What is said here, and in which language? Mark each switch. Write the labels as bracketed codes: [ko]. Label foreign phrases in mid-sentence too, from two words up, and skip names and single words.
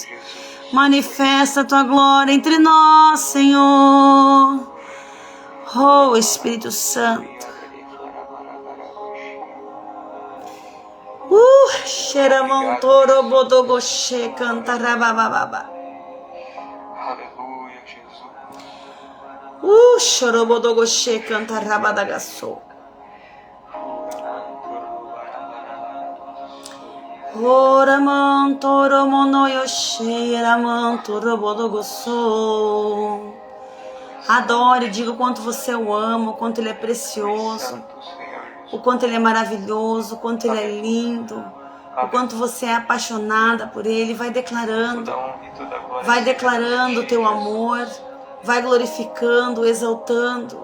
[pt] Manifesta tua glória entre nós, Senhor. Oh, Espírito Santo. Xeramantorobodogoxe, cantarabababa. Aleluia, Jesus. Xorobodogoxe, cantarabadagaço. Oramantoromonoyoxe, eramantorobodogoço. Adore, diga o quanto você o ama, o quanto ele é precioso, o quanto ele é maravilhoso, o quanto ele é lindo, o quanto você é apaixonada por ele. Vai declarando o teu amor, vai glorificando, exaltando.